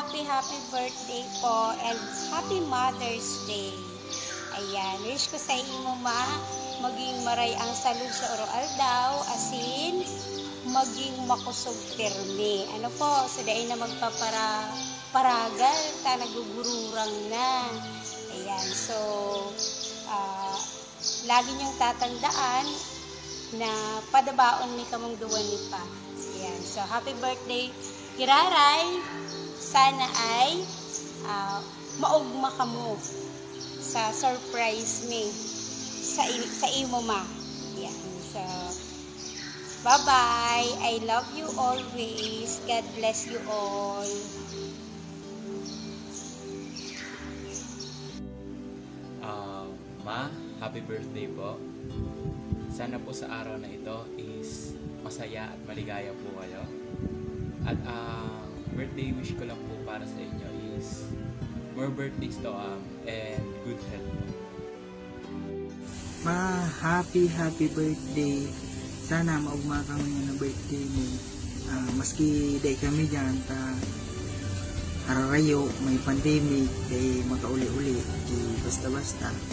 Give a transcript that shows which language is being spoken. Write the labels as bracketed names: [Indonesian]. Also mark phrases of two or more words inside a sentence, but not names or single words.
[English] happy birthday po and happy Mother's Day. [Bikol] Ayan, wish ko sa imo ma, maging maray ang salud sa oro aldaw, asin, maging makusog pirmi. Ano po, sa daay na magpaparagal, ta nagugururang na. Ayan, so, lagi niyong tatandaan na padabaon ni kamong duwan ni pa. [English] Ayan, so happy birthday, Kiraray. [Bikol] Sana ay maugma ka mo sa [English] surprise me [Bikol] sa imo ma. Yan. [English] So, bye-bye. I love you always. God bless you all. Ma, happy birthday po. [Filipino] Sana po sa araw na ito is masaya at maligaya po kayo. At [English] birthday wish [Filipino] ko lang po para sa inyo is [English] more birthdays to and good health [Filipino] po. [English] Ma, happy birthday. [Bikol] Sana maugma kami na birthday mo. Maski day kami dyan, hararayo, may pandemic, day makauli-uli, di basta-basta.